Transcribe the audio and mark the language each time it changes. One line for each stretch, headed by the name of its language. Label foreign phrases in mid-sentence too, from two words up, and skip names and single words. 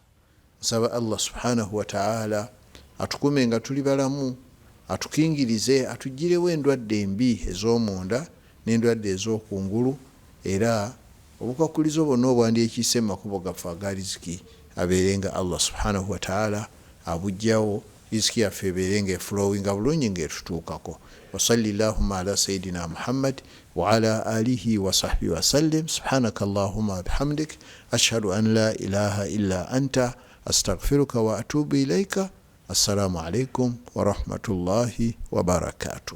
Ganda: Nsaba Allah
Arabic: سبحانه وتعالى
Ganda: atukume nga tuli balamu, atukingirize, atugirewo endwadde embi ez'omunda n'endwadde ez'okungulu, era obukwakulizo bwonna obwandyekiise mu makubo gaffe aga riziki abeere nga Allah
Arabic: سبحانه وتعالى
Ganda: abujjawo, riziki yaffe ebeere nga eflowinga bulungi ng'etutuukako.
Arabic: وصلي اللهم على سيدنا محمد وعلى آله وصحبه وسلم. سبحانك اللهم وبحمدك أشهد أن لا إله إلا أنت أستغفرك وأتوب إليك. السلام عليكم ورحمة الله وبركاته.